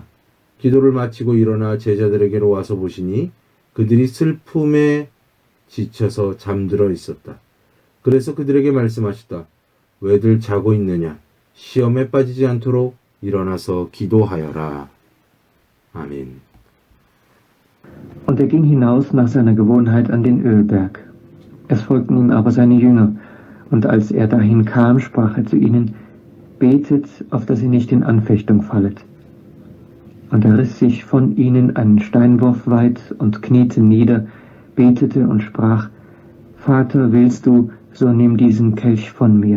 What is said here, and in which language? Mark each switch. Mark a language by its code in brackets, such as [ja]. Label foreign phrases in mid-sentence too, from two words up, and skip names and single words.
[ko] 기도를 마치고 일어나 제자들에게로 와서 보시니 그들이 슬픔에 지쳐서 잠들어 있었다. 그래서 그들에게 말씀하셨다. 왜들 자고 있느냐? 시험에 빠지지 않도록 일어나서 기도하여라. 아멘. [de] Und ging hinaus nach seiner Gewohnheit an den Ölberg. Es folgten ihm aber seine Jünger, und als dahin kam, sprach zu ihnen, betet, auf dass ihr nicht in Anfechtung fallet. Und riss sich von ihnen einen Steinwurf weit und kniete nieder, betete und sprach, Vater, willst du, so nimm diesen Kelch von mir.